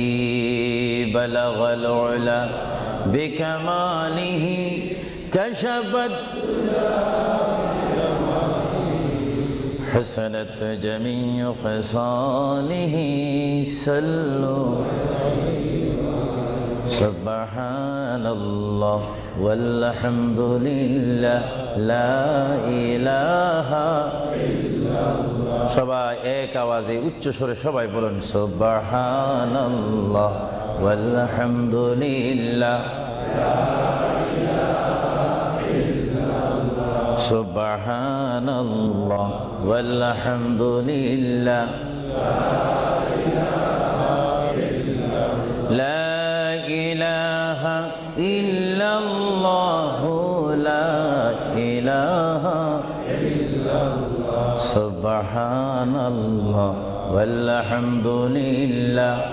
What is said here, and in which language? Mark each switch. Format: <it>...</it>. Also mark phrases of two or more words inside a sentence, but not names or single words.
<ar>بلغ العلا بکمالہ کشفت حسنت جمیع خصالہ۔ صلو سبحان اللہ والحمد للہ لا الہ الا اللہ۔</ar> <bn>সবাই এক আওয়াজে উচ্চ স্বরে সবাই বলুন সুবহানাল্লাহ</bn> <ar>والحمد لله سبحان الله والحمد لله لا إله إلا الله لا إله إلا الله سبحان الله والحمد لله</ar>